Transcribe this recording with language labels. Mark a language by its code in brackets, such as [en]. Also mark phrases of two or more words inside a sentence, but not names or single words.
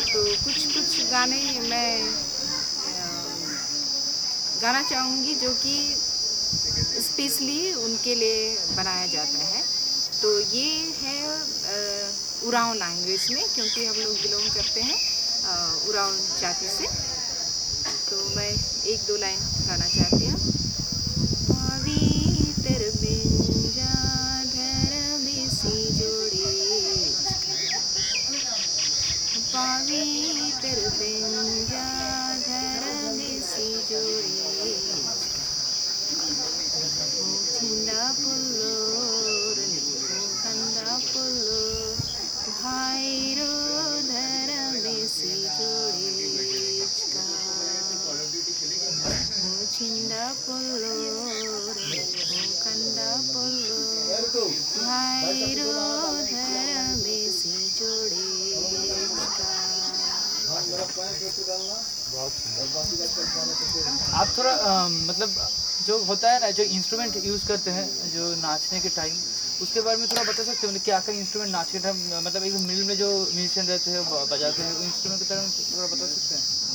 [hi] तो कुछ गाने मैं गाना चाहूँगी जो कि स्पेशली उनके लिए बनाया जाता है। तो ये है उरांव लैंग्वेज में, क्योंकि हम लोग बिलोंग करते हैं उरांव जाति से। तो मैं 1-2 लाइन गाना चाहती हूँ। [kru] पवित्र बिंजा धर बेसी जोड़े, पवित्र बिंजा धर बेसी जोड़े, छिंदा पुल्लो कंदा पुल्लो भाईरो धर बेसी जोड़े छिंदा पुल्लो कंदा पुल्लो भाईरो धर बेसी जोड़े। [hi] आप थोड़ा मतलब जो होता है ना, जो [en] instrument use [hi] करते हैं जो नाचने के टाइम, उसके बारे में थोड़ा बता सकते हैं? क्या क्या इंस्ट्रूमेंट नाच के टाइम, मतलब एक मिल में जो म्यूजिशियन रहते हैं बजाते हैं, इंस्ट्रूमेंट के बारे में थोड़ा बता सकते हैं?